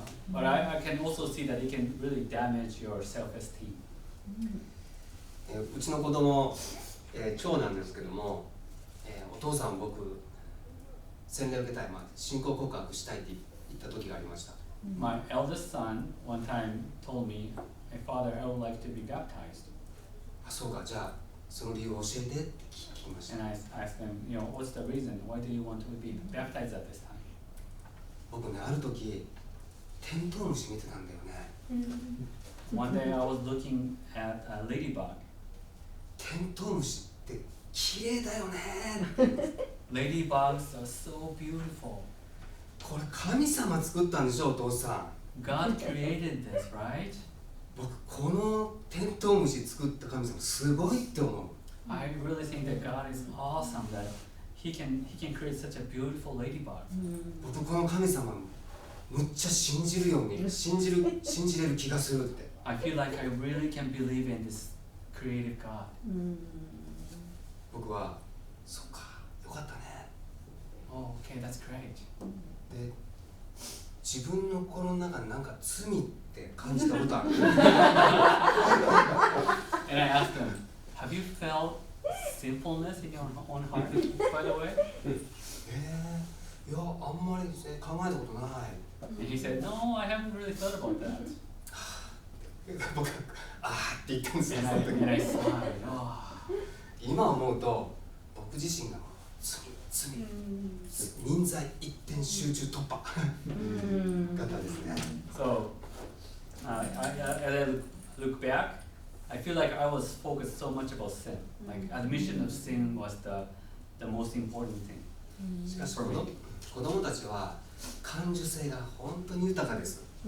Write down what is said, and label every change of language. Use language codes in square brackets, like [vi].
[en] But I can also see that it can really damage your self-esteem. [ja] うちの子供、長男ですけども、お父さん僕洗礼を受けたい、信仰告白したいって言った時がありました。 [en] My eldest son one time told me, "Hey, Father, I would like to be baptized." [ja] あ、そうか、じゃあその理由を教えてって聞きました。 [en] And I asked him, you know, what's the reason? Why do you want to be baptized at this time? [ja] 僕ね、ある時テントウムシ見てたんだよね。 [en] One day I was looking at a ladybug. [ja] テントウムシって綺麗だよね。 [en] Ladybugs are so beautiful. [ja] これ神様作ったんでしょ、お父さん。 [en] God created this, right? [ja] 僕このテントウムシ作った神様すごいって思う。 [en] I really think that God is awesome that He can create such a beautiful ladybug. [ja] 僕この神様むっちゃ信じるように信じれる気がするって。 [en] I feel like I really can believe in this creative God. [ja] 僕はそうか、よかったね。 [en] Oh, okay, that's great. [ja] で、自分の心の中になんか罪って感じたことある。 [en] And I asked him, have you felt sinfulness in your own heart, by the way? [ja] いや、あんまりですね、考えたことない。 [en] And he said, no, I haven't really thought about that. [ja] 僕、あーって言ったんですよ。 [en] And I sighed. Oh. [ja] 今思うと、僕自身が人材一点集中突破型ですね。 [en] So, as I look back, I feel like I was focused so much about sin. Like admission of sin was the most important thing. [ja] しかし子供たちは感受性が本当に豊かです。